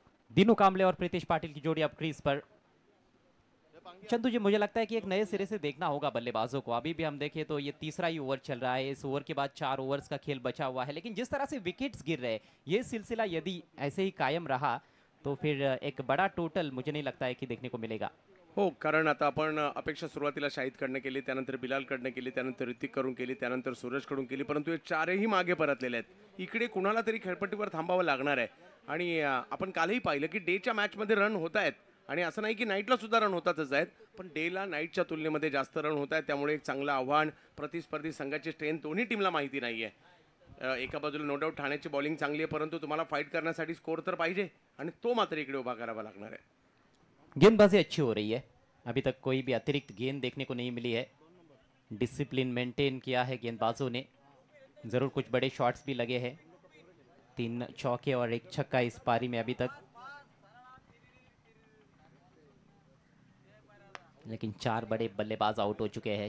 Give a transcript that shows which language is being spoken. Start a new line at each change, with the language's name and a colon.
Hindi: दीनू कांबले और प्रीतिश पाटिल की जोड़ी अब क्रीज पर। चंदू जी, मुझे लगता है कि एक नए सिरे से देखना होगा बल्लेबाजों को। अभी भी हम देखें तो ये तीसरा ही ओवर चल रहा है, इस ओवर के बाद 4 ओवर्स का खेल बचा हुआ है, लेकिन जिस तरह से विकेट्स गिर रहे हैं, ये सिलसिला यदि ऐसे ही कायम रहा तो फिर एक बड़ा टोटल मुझे नहीं लगता है की देखने को मिळेगा।
Marathi: हो, कारण आता आपण अपेक्षा सुरुवातीला शाहिदकडनं केली, त्यानंतर बिलालकडनं केली, त्यानंतर ऋतिककडून केली, त्यानंतर सूरजकडून केली, परंतु हे चारही मागे परतलेले आहेत। इकडे कुणाला तरी खेळपट्टीवर थांबावं लागणार आहे आणि आपण कालही पाहिलं की डेच्या मॅचमध्ये रन होत आहेत आणि असं नाही की नाईटला सुद्धा रन होतातच आहेत, पण डेला नाईटच्या तुलनेमध्ये जास्त रन होत आहेत, त्यामुळे एक चांगलं आव्हान प्रतिस्पर्धी संघाची स्ट्रेंथ दोन्ही टीमला माहिती नाहीये। एका बाजूला नो डाऊट ठाण्याची बॉलिंग चांगली आहे, परंतु तुम्हाला फाईट करण्यासाठी स्कोर तर पाहिजे आणि तो मात्र इकडे उभा करावा लागणार आहे।
Hindi: गेंदबाजी अच्छी हो रही है, अभी तक कोई भी अतिरिक्त गेंद देखने को नहीं मिली है। डिसिप्लिन मेंटेन किया है गेंदबाजों ने, जरूर कुछ बड़े शॉट्स भी लगे हैं। 3 चौके और 1 छक्का इस पारी में अभी तक, लेकिन 4 बड़े बल्लेबाज आउट हो चुके हैं।